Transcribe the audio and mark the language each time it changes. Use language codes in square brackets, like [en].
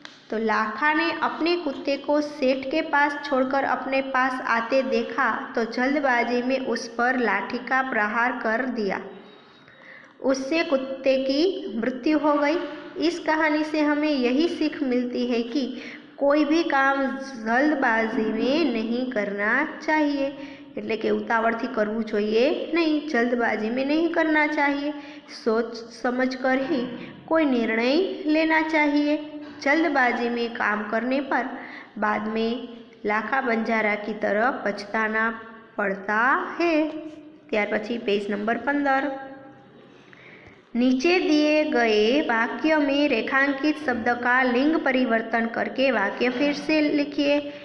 [hi] तो लाखा ने अपने कुत्ते को सेठ के पास छोड़कर अपने पास आते देखा तो जल्दबाजी में उस पर लाठी का प्रहार कर दिया। उससे कुत्ते की मृत्यु हो गई। इस कहानी से हमें यही सीख मिलती है कि कोई भी काम जल्दबाजी में नहीं करना चाहिए। [gu] એટલે કે ઉતાવળથી કરવું જોઈએ નહીં, [hi] જલ્દબાજી में नहीं करना चाहिए। सोच समझ कर ही कोई निर्णय लेना चाहिए। जल्दबाजी में काम करने पर बाद में लाखा बंजारा की तरह पछताना पड़ता है। [gu] ત્યાર પછી [hi] पेज नंबर 15। नीचे दिए गए वाक्य में रेखांकित शब्द का लिंग परिवर्तन करके वाक्य फिर से लिखिए।